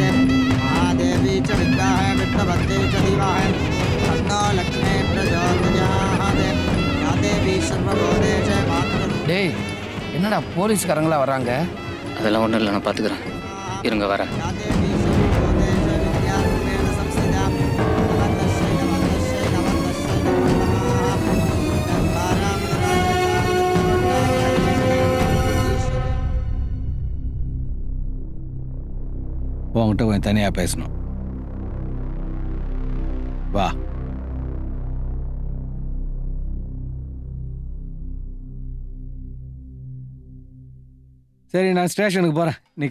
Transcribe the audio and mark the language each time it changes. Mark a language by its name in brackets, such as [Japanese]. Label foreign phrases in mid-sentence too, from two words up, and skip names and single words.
[Sanskrit] महादेवी च विद्महे विष्णुपत्नी च धीमहि तन्नो लक्ष्मी प्रचोदयात्. या देवी सर्वभूतेषु मातृ. [Tamil] டேய், என்னடா போலீஸ்காரங்களா வர்றாங்க? அதெல்லாம் ஒன்றும் இல்லை, நான் பார்த்துக்கிறேன். இருங்க வரேன். [Sanskrit] या देवी सर्वभूतेषु विद्यारूपेण संस्थिता. नमस्तस्यै नमस्तस्यै नमस्तस्यै नमो नमः. [Tamil] உங்ககிட்ட கொஞ்சம் தனியாக பேசணும். வா. சரி, நான் ஸ்டேஷனுக்கு போகிறேன்.